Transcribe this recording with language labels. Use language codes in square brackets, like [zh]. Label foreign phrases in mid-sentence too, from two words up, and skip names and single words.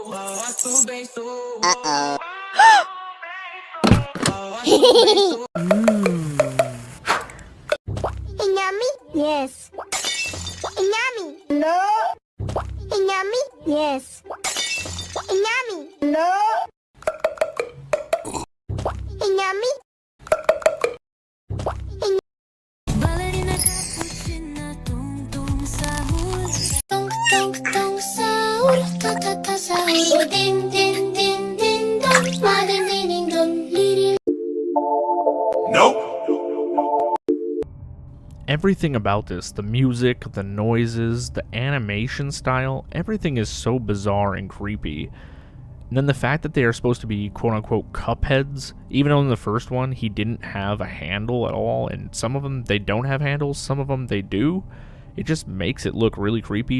[en] Yummy? Yes. Yummy? No. Yummy? Yes. Yummy? No. Yummy? Ballerina cappuccina, tung tung sahur, tung tung tung sahur, ta ta ta sahur, din din din din dong, ma din din din dong, li li. Nope. Everything about this, the music, the noises, the animation style, everything is so bizarre and creepy. And then the fact that they are supposed to be quote-unquote cupheads, even though in the first one he didn't have a handle at all, and some of them they don't have handles, some of them they do, it just makes it look really creepy.